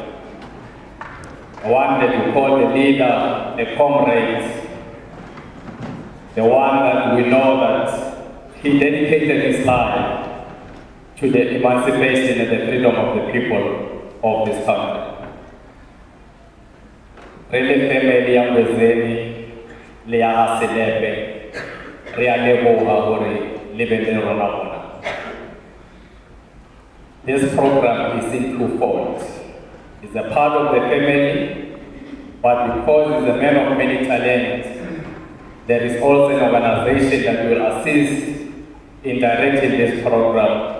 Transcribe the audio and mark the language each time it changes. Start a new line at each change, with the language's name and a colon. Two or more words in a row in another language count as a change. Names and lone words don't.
English: One that we call the leader, a comrade. The one that we know that he dedicated his life to the emancipation and the freedom of the people of this country.
Southern Sotho: Really family ya Ngwedzeni le ya Selepe re a leboga gore le be le rona mona.
English: This program is in twofold. It's a part of the family, but because it's a man of many talents, there is also an organization that will assist in directing this program.